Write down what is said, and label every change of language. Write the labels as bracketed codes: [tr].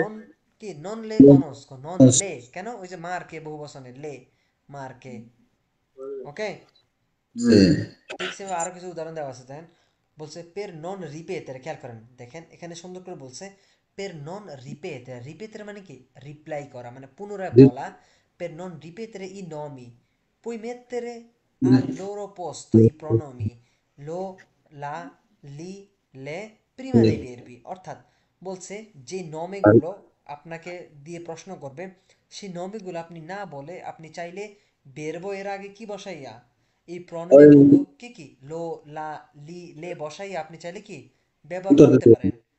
[bn] নন কি, নন লে কনস্কো, নন লে, কেন? ওই যে মার্কে বহুবচনের লে, মার্কে। ওকে, জি। ঠিক সেভাবে আরো কিছু উদাহরণ দেওয়া আছে, দেখেন, বলছে পের নন রিপেতের। খেয়াল করেন, দেখেন এখানে সুন্দর করে বলছে পের নন রিপেতের। রিপেতের মানে কি? রিপ্লাই করা, মানে পুনরায় বলা। [it] Per non ripetere i nomi, puoi mettere al loro posto i pronomi lo, la, li, le prima dei verbi। [bn] অর্থাৎ বলছে যে নমিগুলো আপনাকে দিয়ে প্রশ্ন করবে, সেই নমিগুলো আপনি না বলে আপনি চাইলে বেরবো এর আগে কি বসাইয়া এই প্রণামীগুলো কি কি লো, লা, লি, লে বসাইয়া আপনি চাইলে কি ব্যবহার উত্তর করতে দিতে পারেন।